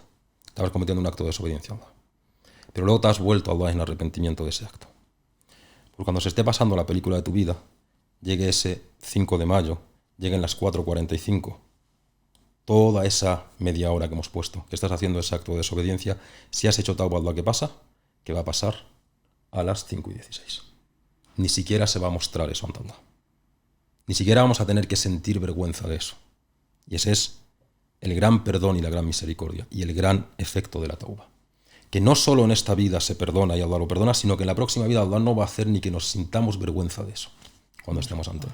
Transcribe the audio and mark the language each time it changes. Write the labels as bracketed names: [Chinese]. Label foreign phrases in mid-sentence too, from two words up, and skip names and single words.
[Spanish] Estabas cometiendo un acto de desobediencia a Allah. Pero luego te has vuelto a Allah en arrepentimiento de ese acto. Porque cuando se esté pasando la película de tu vida, llegue ese 5 de mayo, lleguen las 4:45, toda esa media hora que hemos puesto, que estás haciendo ese acto de desobediencia, si has hecho tauba a Allah, ¿qué pasa? Que va a pasar a las 5:16. Ni siquiera se va a mostrar eso ante Allah. Ni siquiera vamos a tener que sentir vergüenza de eso. Y ese es el gran perdón y la gran misericordia y el gran efecto de la tauba. Que no solo en esta vida se perdona y Allah lo perdona, sino que en la próxima vida Allah no va a hacer ni que nos sintamos vergüenza de eso cuando estemos ante Él.